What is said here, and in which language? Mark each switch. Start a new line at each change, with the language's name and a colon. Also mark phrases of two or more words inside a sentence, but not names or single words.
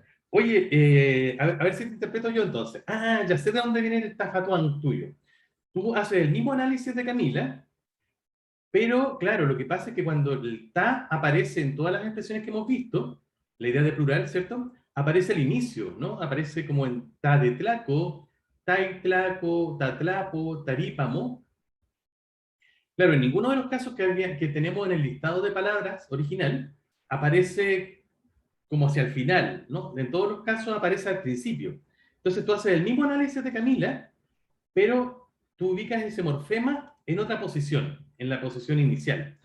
Spanish: Oye, a ver si te interpreto yo entonces. Ah, ya sé de dónde viene el tafatuán tuyo. Tú haces el mismo análisis de Camila, pero claro, lo que pasa es que cuando el ta aparece en todas las expresiones que hemos visto, la idea de plural, ¿cierto? Aparece al inicio, ¿no? Aparece como en ta de tlaco, taitlaco, tatlapo, tarípamo. Claro, en ninguno de los casos que tenemos en el listado de palabras original aparece como hacia el final, ¿no? En todos los casos aparece al principio. Entonces tú haces el mismo análisis de Camila, pero tú ubicas ese morfema en otra posición, en la posición inicial.